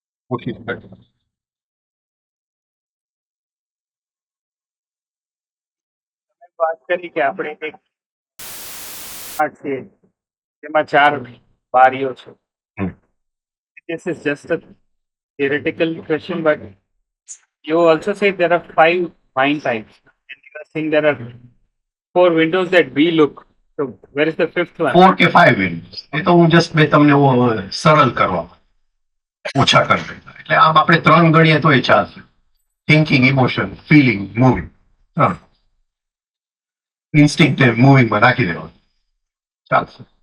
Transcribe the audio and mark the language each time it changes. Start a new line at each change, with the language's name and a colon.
Gujarati: કોશિશ કરે. વાત કરી કે આપણે એક આર્ટ છે જેમાં 4 બારીઓ છે. હમ.
English: This is just a theoretical question, but you also say there are 5 wine types, and you are saying there are 4 windows that we look. So where is the 5th one?
Gujarati: 4 કે 5 Windows એ તો હું just મેં તમને સરળ કરવા, ઓછા કરી દીધા. એટલે આમ આપણે 3 ગણીએ તો એ ચાલશે. Thinking, emotion, feeling, moving. Instinct મૂવિંગમાં નાખી દેવાનું, ચાલશે.